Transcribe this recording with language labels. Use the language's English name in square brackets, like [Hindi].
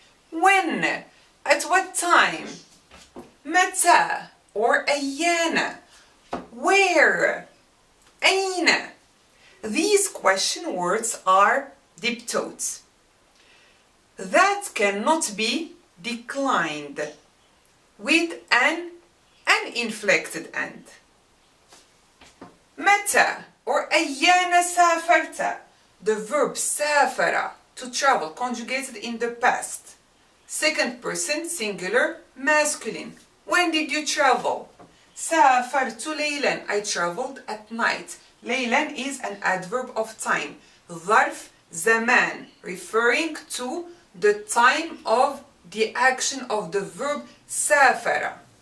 [English] When? At what time? متى or أيان? Where? أين? These question words are diptotes that cannot be declined with an inflected end. [Arabic] متى or أيان سافرت? [English] The verb سافر, to travel, conjugated in the past. Second person singular masculine. When did you travel? [Arabic] سافرت ليلا. [English] I traveled at night. ليلا is an adverb of time. [Arabic] ظرف زمان, [English] referring to the time of the action of the verb سافر.